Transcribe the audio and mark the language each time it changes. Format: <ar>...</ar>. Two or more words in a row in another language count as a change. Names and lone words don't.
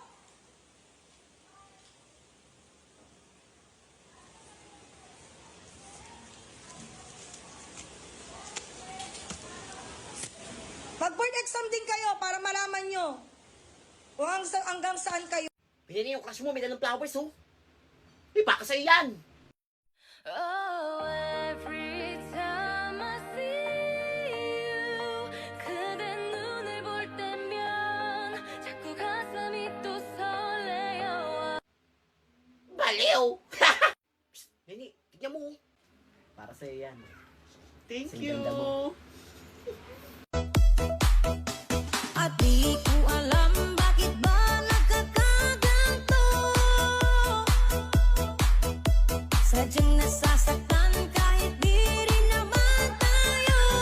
<tl>Mag-board exam din kayo para malaman nyo kung hanggang saan kayo. Pinili yung crush mo, may dalang flowers, oh. Iba ka sa'yo yan.</tl> <en>Oh, every time I see you</en> <ko>그대 눈을 볼 때면 자꾸 가슴이 또 설레요</ko> <tl>Baliw! Psst, Nini, tignan mo. Para sa'yo yan.</tl> <en>Thank</en> <tl>Ang</tl> <en>you.</en> <tl>ganda mo. At di ko alam bakit ba nagkakaganto Sadyang nasasaktan kahit di rin naman tayo</tl>